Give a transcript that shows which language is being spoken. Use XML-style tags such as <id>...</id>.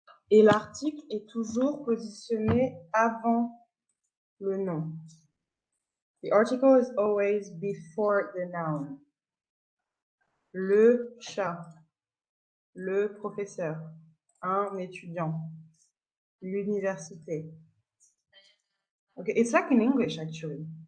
<fr>Et l'article est toujours positionné avant le nom.</fr> <en>The article is always before the noun.</en> <fr>Le chat, le professeur, un étudiant, l'université.</fr> <en>Okay, it's like in English actually.</en>